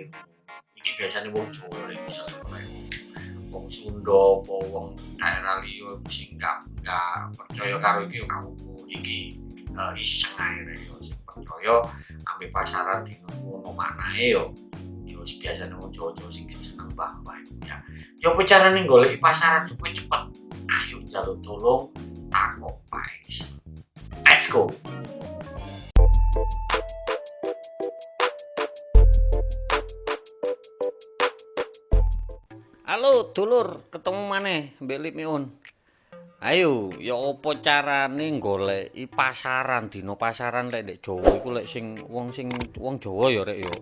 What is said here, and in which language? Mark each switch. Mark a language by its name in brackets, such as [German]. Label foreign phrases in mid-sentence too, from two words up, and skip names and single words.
[Javanese] Iki biasane wong Jawa lek misale wong Sunda apa wong daerah liya iku sing gak percaya karo iki ya kaopo. Iki iseng ae rek yo sing percaya ambek pasaran dino ngono manae yo biasane wong Jawa-Jawa sing seneng mbah-mbah ya. Yo apa carane goleki pasaran supaya cepet? Ayo njaluk tulung takok pae. [English] Let's go. [Javanese] Halo dulur, ketemu maneh mbek Lip Miun. Ayo, ya apa carane goleki pasaran dina pasaran lek ndek Jawa iku lek wong Jawa ya rek ya.